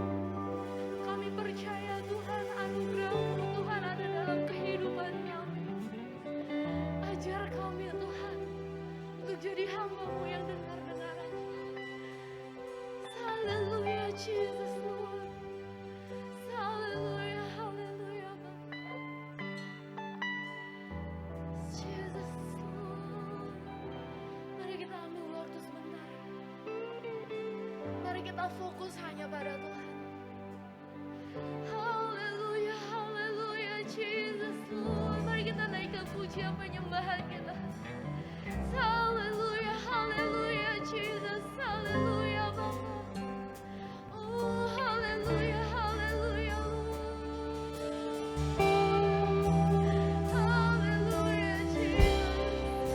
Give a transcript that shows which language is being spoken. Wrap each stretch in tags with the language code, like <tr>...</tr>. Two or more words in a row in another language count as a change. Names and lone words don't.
<id>Kami percaya Tuhan anugerah-Mu Tuhan ada dalam kehidupan kami. Ajar kami Tuhan untuk jadi hamba-Mu yang dengar-dengar aja.</id> <en>Haleluya Jesus Lord.</en> <id>Haleluya, haleluya Bapa.</id> <en>Jesus Lord.</en> <id>Mari kita ambil waktu sebentar. Mari kita fokus hanya pada Tuhan. Haleluya, haleluya,</id> <en>Jesus Lord.</en> <id>Mari kita naikkan pujian penyembahan kita. Haleluya, haleluya, Jesus. Haleluya, Bapa. Oh, haleluya, haleluya, haleluya, Jesus.</id>